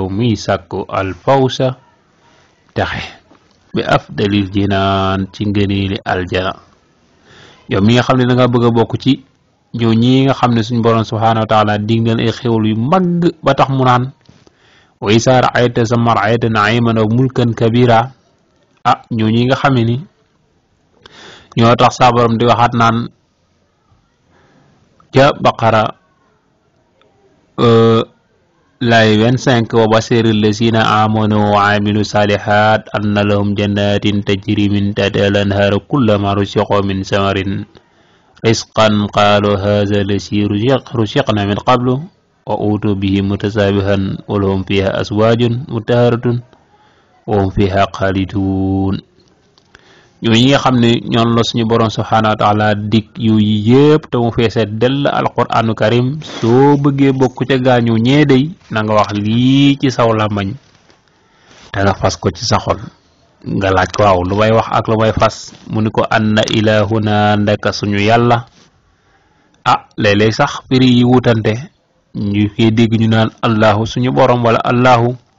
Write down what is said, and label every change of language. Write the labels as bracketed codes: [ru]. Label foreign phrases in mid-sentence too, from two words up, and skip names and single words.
[wo] miy sàkku [ar] الفوز [wo] texe bi [ar] أفضل الجنان [wo] ci ngëneeli aljana yow mi nga xam ne da nga bëgg a bokk ci ñoo ñi nga xam ne suñu borom [ar] سبحانه وتعالى [wo] dig leen ay xéwal yu mag ba tax mu naan [ar] وإذا رأيت ثم رأيت نعيما أو ملكا كبيرا [wo] ñoo ñi nga xam ne ni ñoo tax sa borom di waxaat naan ca baqara lay 25 [ar] وبشر الذين آمنوا وعملوا الصالحات أن لهم جنات تجري من تحتها الأنهار كلما رزقوا من ثمرة رزقا قالوا هذا الذي رزقنا من قبل وأوتوا به متشابها ولهم فيها أزواج مطهرة وهم فيها خالدون. [wo] ñooñu nga xam ne ñoon la suñu borom [ar] سبحانه وتعالى [wo] dik yu yépp te mu feese dell [ar] القرآن الكريم [wo] soo bëggee bokk ca gaañu ñee day na nga wax lii ci saw làmmañ te nga fas ko ci sa xol nga laaj ko waaw lu may wax ak lu may fas mu ni ko [ar] أن إلهنا [wo] ndaka suñu yàlla léeg-léeg sax firi yi wutante ñu koy dégg ñu naan allahu suñu borom wala allahu